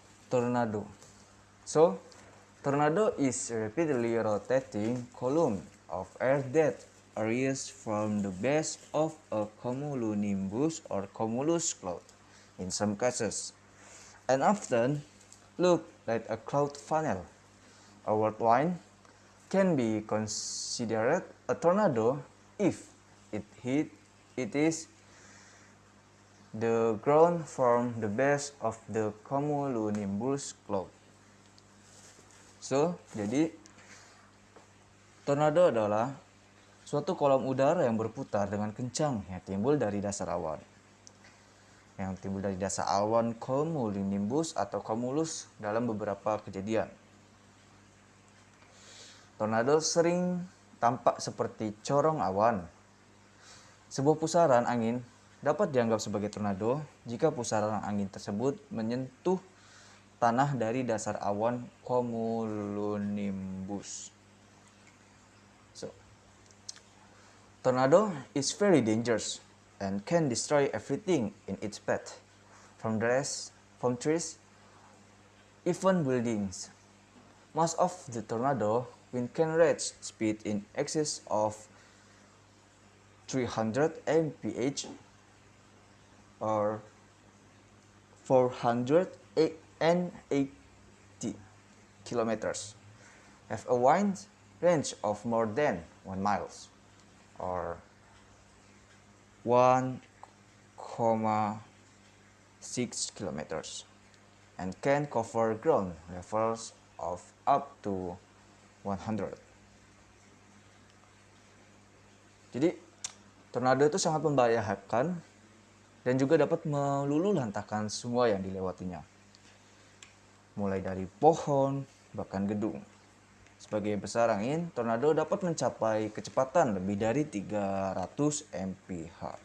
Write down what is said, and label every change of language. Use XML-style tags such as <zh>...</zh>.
<en>Tornado. So, tornado is a rapidly rotating column of air that arises from the base of a cumulonimbus or cumulus cloud in some cases, and often look like a cloud funnel. A whirlwind can be considered a tornado if it is the ground from the base of the cumulonimbus cloud.</en> <id>So, jadi tornado adalah suatu kolom udara yang berputar dengan kencang yang timbul dari dasar awan. Yang timbul dari dasar awan cumulonimbus atau cumulus dalam beberapa kejadian. Tornado sering tampak seperti corong awan. Sebuah pusaran angin dapat dianggap sebagai tornado jika pusaran angin tersebut menyentuh tanah dari dasar awan cumulonimbus.</id> <en>So, tornado is very dangerous and can destroy everything in its path, from trees, even buildings. Most of the tornado wind can reach speed in excess of 300 mph or 480 kilometers. Have a wind range of more than 1 miles or 1,6 kilometers and can cover ground levels of up to 100.</en> <id>Jadi, tornado itu sangat membahayakan dan juga dapat meluluhlantahkan semua yang dilewatinya. Mulai dari pohon, bahkan gedung. Sebagai besar angin, tornado dapat mencapai kecepatan lebih dari 300 mph.</id>